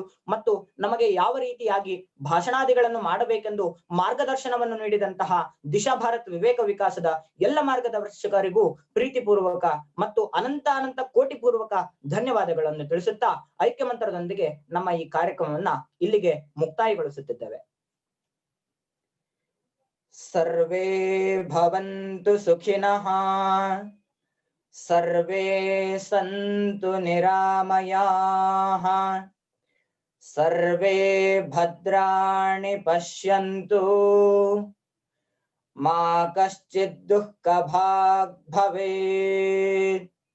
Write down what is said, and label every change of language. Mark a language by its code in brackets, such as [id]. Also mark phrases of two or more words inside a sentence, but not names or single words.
[kn] ಮತ್ತು ನಮಗೆ ಯಾವ ರೀತಿಯಾಗಿ ಭಾಷಣಾದಿಗಳನ್ನು ಮಾಡಬೇಕೆಂದು ಮಾರ್ಗದರ್ಶನವನ್ನು ನೀಡಿದಂತಹ ದಿಶಾ ಭಾರತ್ ವಿವೇಕ ವಿಕಾಸದ ಎಲ್ಲ ಮಾರ್ಗದರ್ಶಕರಿಗೂ ಪ್ರೀತಿಪೂರ್ವಕ ಮತ್ತು ಅನಂತ ಕೋಟಿಪೂರ್ವಕ ಧನ್ಯವಾದಗಳನ್ನು ತಿಳಿಸುತ್ತಾ ಐಕ್ಯ ಮಂತ್ರದೊಂದಿಗೆ ನಮ್ಮ ಈ ಕಾರ್ಯಕ್ರಮವನ್ನ ಇಲ್ಲಿಗೆ ಮುಕ್ತಾಯಗೊಳಿಸುತ್ತಿದ್ದೇವೆ. [sa] ಸರ್ವೇ ಭವಂತು ಸುಖಿನಃ, ಸರ್ವೇ ಸಂತು ನಿರಾಮಯಾಃ, ಸರ್ವೇ ಭದ್ರಾಣಿ ಪಶ್ಯಂತು, ಮಾ ಕಶ್ಚಿತ್ ದುಃಖಭಾಗ್ ಭವೇತ್.